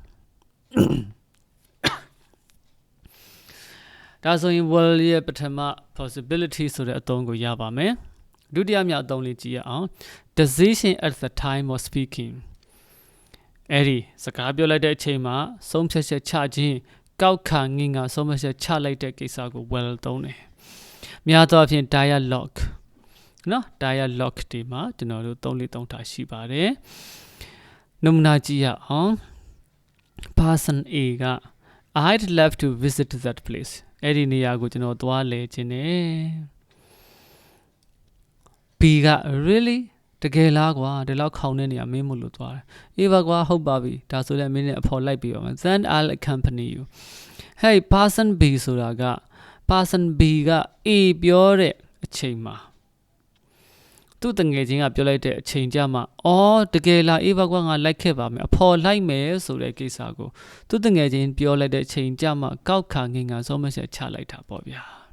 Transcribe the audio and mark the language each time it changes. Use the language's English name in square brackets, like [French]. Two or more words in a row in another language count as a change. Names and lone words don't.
[Burmese] ဒါဆိုရင် will ရဲ့ပထမ possibility ဆိုတဲ့အသုံးကိုရပါမယ်ဒုတိယမြောက်အသုံးလေးကြည့်ရအောင် [English] decision at the time of speaking [Burmese] အဲ့ဒီစကားပြောလိုက်တဲ့အချိန်မှာဆုံးဖြတ်ချက်ချခြင်းကောက်ခါငင်ကဆုံးဖြတ်ချက်ချလိုက်တဲ့ကိစ္စကို well သုံးတယ်များသောအားဖြင့် dialogue နော် dialogue ဒီမှာကျွန်တော်တို့သုံးထားရှိပါတယ်နမူနာကြည့်ရအောင် person A က [English] I'd love to visit that place [Burmese] အဲ့ဒီနေရာကိုကျွန်တော်သွားလဲခြင်းနဲ့ B က really တကယ်လားကွာဒီလောက်ခေါင်းတဲ့နေရာမင်းမလို့သွားတယ်အေးပါကွာဟုတ်ပါပြီဒါဆိုလည်းမင်းနဲ့အဖော်လိုက်ပြီးပါမယ် [English] then I'll accompany you [Burmese] hey person B ဆိုတာက person B က A ပြောတဲ့အချိန်မှာသူ့တငယ်ချင်းကပြောလိုက်တဲ့အချိန်ကြမှာတကယ်လားအေးပါကွာငါလိုက်ခဲ့ပါမယ်အဖော်လိုက်မယ်ဆိုတဲ့ကိစ္စကိုသူ့တငယ်ချင်းပြောလိုက်တဲ့အချိန်ကြမှာကောက်ခါငင်ကဆုံးမချက်ချလိုက်တာပေါ့ဗျာ